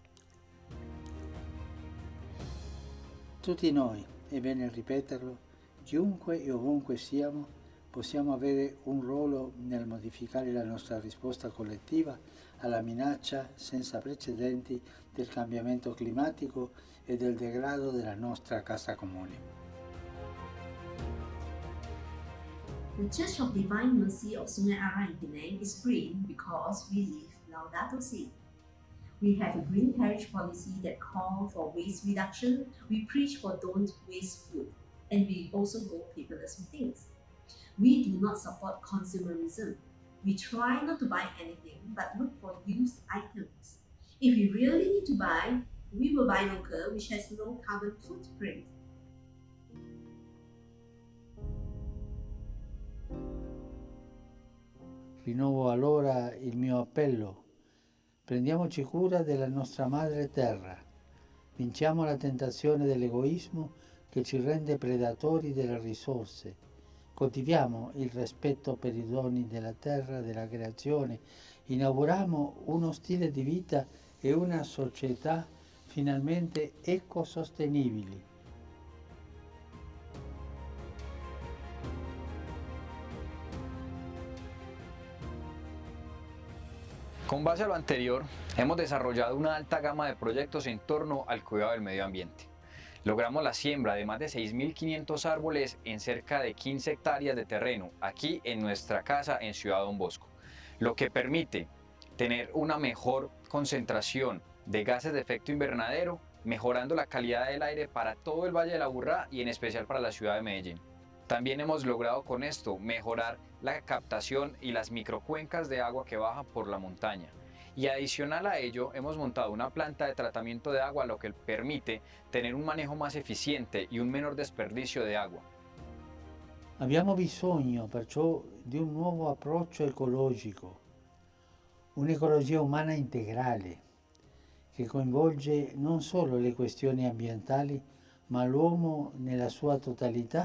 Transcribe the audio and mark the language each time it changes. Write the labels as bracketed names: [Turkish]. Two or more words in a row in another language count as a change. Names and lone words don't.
[Italian] Tutti noi, è bene ripeterlo, chiunque e ovunque siamo, possiamo avere un ruolo nel modificare la nostra risposta collettiva alla minaccia senza precedenti del cambiamento climatico e del degrado della nostra casa comune. [English] The Church of Divine Mercy of Sungai Ara in Penang is green because we live Laudato Si. We have a green parish policy that calls for waste reduction. We preach for don't waste food, and we also go paperless with things. We do not support consumerism. We try not to buy anything, but look for used items. If we really need to buy, we will buy local, which has no carbon footprint. [Italian] Rinnovo allora il mio appello. Prendiamoci cura della nostra madre terra. Vinciamo la tentazione dell'egoismo che ci rende predatori delle risorse. Coltiviamo il rispetto per i doni della terra, della creazione. Inauguriamo uno stile di vita e una società finalmente ecosostenibili. [Spanish] Con base a lo anterior, hemos desarrollado una alta gama de proyectos en torno al cuidado del medio ambiente. Logramos la siembra de más de 6.500 árboles en cerca de 15 hectáreas de terreno, aquí en nuestra casa en Ciudad Don Bosco, lo que permite tener una mejor concentración de gases de efecto invernadero, mejorando la calidad del aire para todo el Valle de la Aburrá y en especial para la ciudad de Medellín. También hemos logrado con esto mejorar la captación y las microcuencas de agua que bajan por la montaña. Y adicional a ello, hemos montado una planta de tratamiento de agua, lo que permite tener un manejo más eficiente y un menor desperdicio de agua. [Italian] Abbiamo bisogno perciò di un nuovo approccio ecologico, un'ecologia umana integrale, che coinvolge non solo le questioni ambientali, ma l'uomo nella sua totalità.